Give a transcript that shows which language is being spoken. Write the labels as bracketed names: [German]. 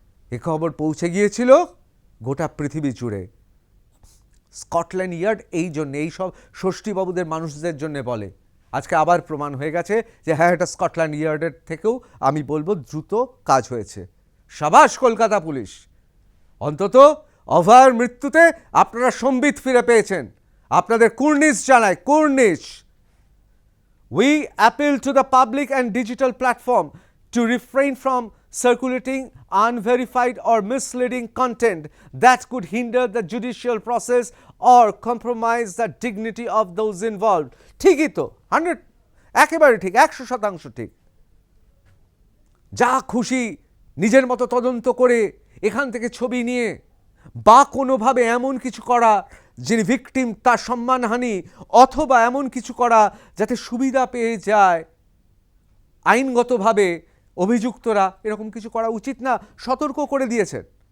[Bangla] এ খবর পৌঁছে গিয়েছিল গোটা পৃথিবী জুড়ে। স্কটল্যান্ড ইয়ার্ড এই জন্য, এই সব ষষ্ঠীবাবুদের মানুষদের জন্য বলে। আজকে আবার প্রমাণ হয়ে গেছে যে হ্যাঁ, এটা স্কটল্যান্ড ইয়ার্ডের থেকেও আমি বলবো দ্রুত কাজ হয়েছে। সাবাস কলকাতা পুলিশ। অন্তত অভয়ের মৃত্যুতে আপনারা সম্বিত ফিরে পেয়েছেন। আপনাদের কুর্নিশ জানাই, কুর্নিশ। [English] We appeal to the public and digital platform to refrain from circulating unverified or misleading content that could hinder the judicial process or compromise the dignity of those involved. [Bangla] ঠিকই তো, 100 একেবারে ঠিক, 100% ঠিক। যা খুশি নিজের মতো তদন্ত করে এখান থেকে ছবি নিয়ে বা কোনোভাবে এমন কিছু করা যিনি ভিকটিম তার সম্মানহানি, অথবা এমন কিছু করা যাতে সুবিধা পেয়ে যায় আইনগতভাবে অভিযুক্তরা, এরকম কিছু করা উচিত না, সতর্ক করে দিয়েছেন।